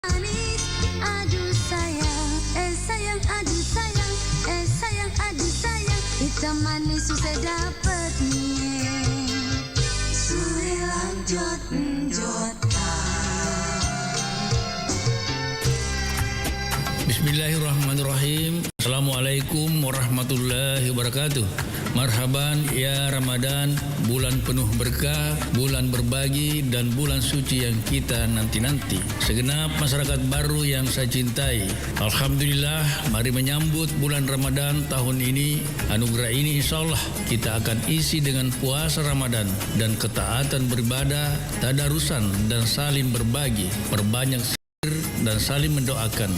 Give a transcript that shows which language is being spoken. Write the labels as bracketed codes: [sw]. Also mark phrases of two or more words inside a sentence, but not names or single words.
[id] Manis, aduh sayang, sayang, aduh sayang, sayang, aduh sayang, hitam manis susah dapetnya. Suilang jot jot. [ar] بسم الله الرحمن الرحيم. السلام عليكم ورحمة الله وبركاته. مرحبا يا رمضان, [id] bulan penuh berkah, bulan berbagi dan bulan suci yang kita nanti-nanti. Segenap masyarakat baru yang saya cintai, alhamdulillah, mari menyambut bulan Ramadan tahun ini. Anugerah ini insyaallah kita akan isi dengan puasa Ramadan dan ketaatan beribadah, tadarusan dan saling berbagi, perbanyak dan saling mendoakan.